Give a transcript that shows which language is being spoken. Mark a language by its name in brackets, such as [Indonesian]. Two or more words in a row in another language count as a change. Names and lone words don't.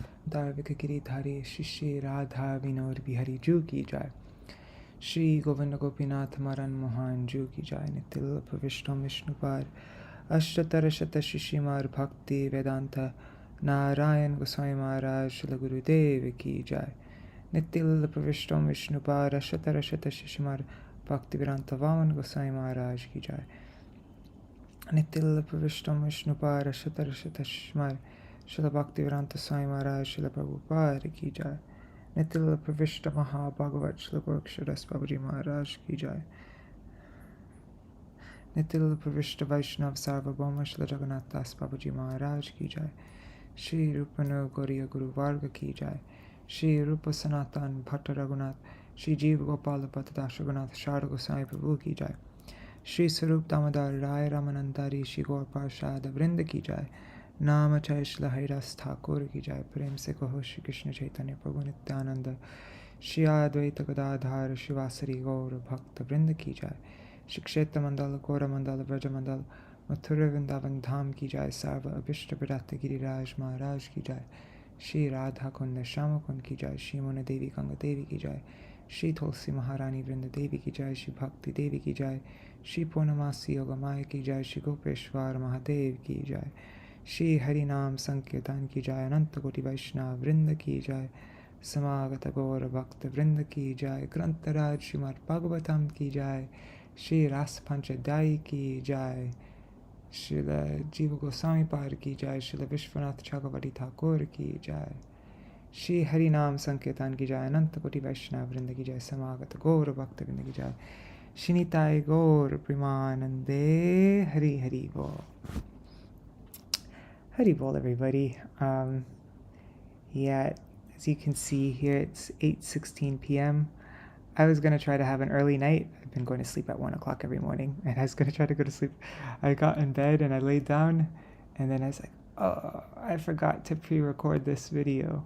[Hindi] दार्विक गिरिधारी शिष्य राधा विनोद बिहारी जू की जाय। श्री गोविंद गोपीनाथ मरण मोहन जू की जाय। नितिल प्रविष्टो विष्णुपाद अष्टतर शत शिष्यमार भक्ति वेदांत नारायण गोस्वामी महाराज श्रील गुरुदेव की जाय। नितिल प्रविष्टो विष्णुपाद अष्टतर शत शिष्यमार भक्ति वेदांत वामन गोस्वामी महाराज की जाय। नितिल प्रविष्टो विष्णुपाद अष्टतर शत शिष्यमार श्रील भक्ति वेदांत स्वामी महाराज श्रील प्रभुपाद की जाय। नितिल प्रविष्ट महाभागवत श्रील गोरक्षदास बाबूजी महाराज की जाय। नितिल प्रविष्ट वैष्णव सार्वभौम श्री जगन्नाथ दास बाबूजी महाराज की जाय। श्री रूपन गौरीय गुरुवर्ग की जाय। श्री रूप सनातन भट्ट रघुनाथ श्री जीव गोपाल भट्ट दास रघुनाथ शारद गोसाई प्रभु की जाय। श्री स्वरूप दामोदर राय रामानंदारी श्री गौर पार्षद वृंद की जाय। नाम चय श्री हरिदास ठाकुर की जाय। प्रेम से कहो श्री कृष्ण चैतन्य प्रभु नित्यानंद श्री अद्वैत गदाधर शिवासरी गौर भक्त वृंद की जाय। श्री क्षेत्र मंडल गौर मंडल ब्रज मंडल मथुरा वृंदावन धाम की जाय। सर्व अभिष्ट विराट गिरिराज महाराज की जाय। श्री राधा कुंड श्याम कुंड की जाय। श्री मुन देवी गंगा देवी की जाय। श्री तुलसी महारानी वृंद देवी की जाय। श्री भक्ति देवी की जाय। श्री पूर्णमासी योगमाय की जाय। श्री गोपेश्वर महादेव की जाय। श्री हरि नाम संकीर्तन की जाय। अनंत कोटि वैष्णव वृंद की जाय। समागत गौर भक्त वृंद की जाय। ग्रंथराज श्रीमद् भागवतम की जाय। श्री रास-पाñcādhyayī की जाय। श्रील जीव गोस्वामी पार की जाय। श्रील विश्वनाथ चक्रवर्ती ठाकुर की जाय। श्री हरि नाम संकीर्तन की जाय। अनंत कोटि वैष्णव वृंद की जाय। समागत गौर भक्त वृंद की जाय। श्रीनिताय गौर प्रेमानंदे हरि हरि बोल। हरि बोल, [English] everybody. Yeah, as you can see here, it's 8:16 p.m. I was going to try to have an early night. I've been going to sleep at 1 o'clock every morning, and I was going to try to go to sleep. I got in bed and I laid down, and then I was like, oh, I forgot to pre-record this video.